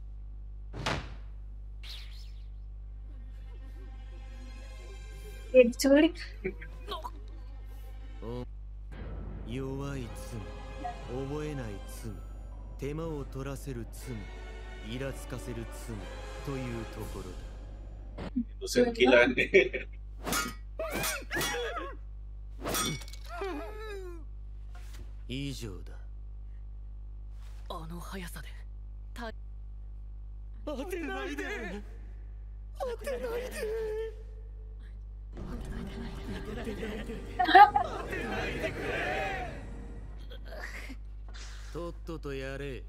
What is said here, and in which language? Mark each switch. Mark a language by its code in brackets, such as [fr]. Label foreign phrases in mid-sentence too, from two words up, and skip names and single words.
[id] Diculik. [ja] 弱い罪、覚えない罪、手間を取らせる罪、イラつかせる罪というところだ。 [id] Dosen gila nih. [ja] 以上だ。あの速さで当てないで、当てないで。とっととやれ。